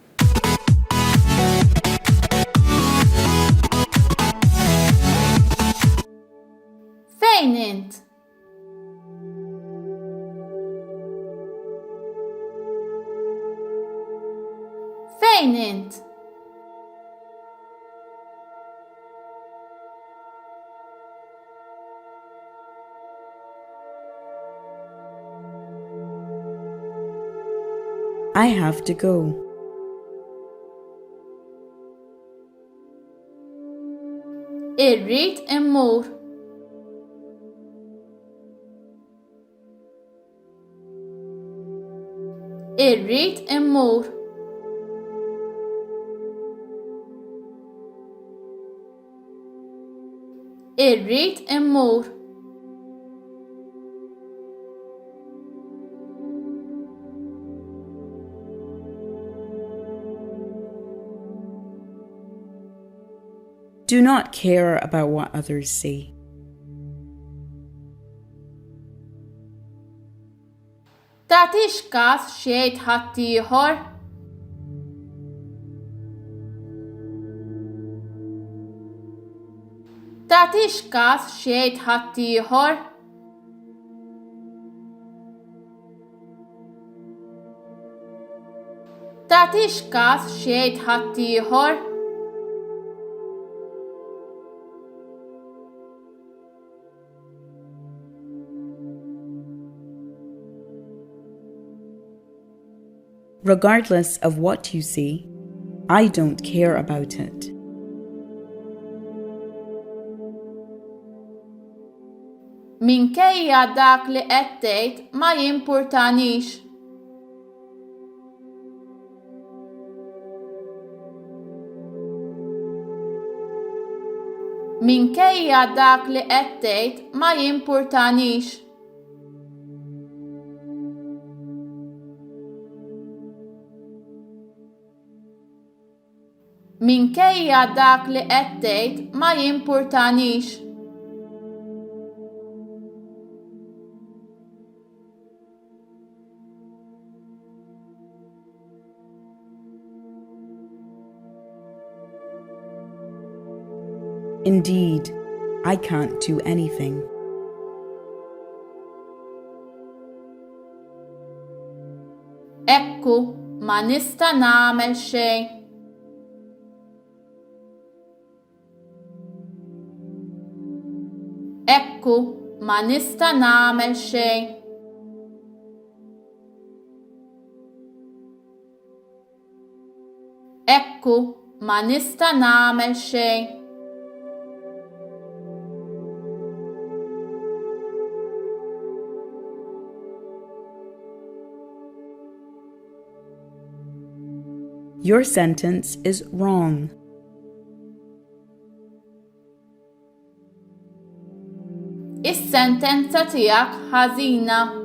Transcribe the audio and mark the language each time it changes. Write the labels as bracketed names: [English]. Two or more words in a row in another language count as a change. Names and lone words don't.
[Maltese] Fejn int? Fejn int? [English] I have to go. [Maltese] Irrid immur. Irrid immur. Irrid immur. [English] Do not care about what others say. [Maltese] Tatix każ xejn ħaddieħor? Tatix każ xejn ħaddieħor? Tatix każ xejn ħaddieħor? [English] Regardless of what you see, I don't care about it. [Maltese] Minkejja dak li qed tgħid ma jimpurtanix. Minkejja dak li qed tgħid ma jimpurtanix. Minkejja dak li qed tgħid ma jimpurtanix. [English] Indeed, I can't do anything. [Maltese] Ekku, ma nista' nagħmel xejn. Ekku, ma nista' nagħmel xejn. Ekku, ma nista' nagħmel xejn. [English] Your sentence is wrong. [Maltese] Is-sentenza tiegħek ħażina.